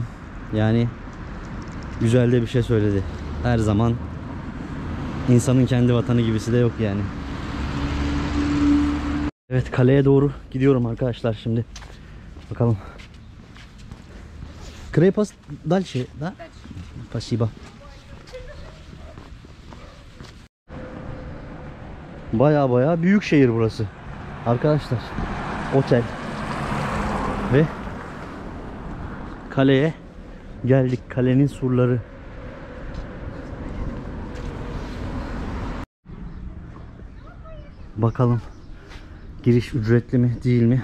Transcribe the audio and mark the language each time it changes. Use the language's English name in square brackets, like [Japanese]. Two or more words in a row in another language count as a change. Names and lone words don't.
[Turkish] Yani güzel de bir şey söyledi. Her zaman insanın kendi vatanı gibisi de yok yani. Evet, kaleye doğru gidiyorum arkadaşlar şimdi. Bakalım. Krepas [Russian] дальше, да? Спасибо. [Turkish] Baya büyük şehir burası. Arkadaşlar, otel ve kaleye geldik. Kalenin surları. Bakalım giriş ücretli mi değil mi?